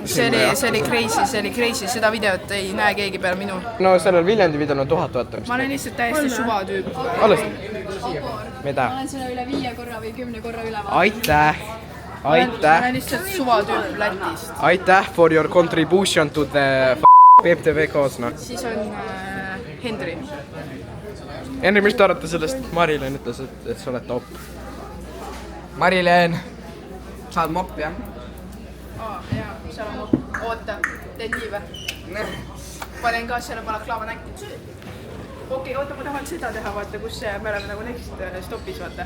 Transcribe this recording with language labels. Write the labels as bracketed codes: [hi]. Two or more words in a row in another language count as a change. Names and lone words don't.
[et] vaatasime oli crazy , seda videot ei näe keegi peale minu . no sellel Viljandi videol on 1000 vaatamist . ma olen lihtsalt täiesti suva tüüp . alles . mida ? olen selle üle 5 korra või 10 korra üle vaadanud . aitäh . ma aitäh . olen lihtsalt suva tüüp Lätist . [en] aitäh for your contribution to the PPTV cause , [et] noh . siis on Hendri . Henri , mis te arvate sellest ? Mari-Leen ütles , et sa oled top . Mari-Leen . sa oled mopp , jah ? jaa , seal on , oota , teed nii või ? panen ka selle balaklaava näkku . okei , oota , ma tahan seda teha , vaata , kus me oleme nagu next stopis , vaata .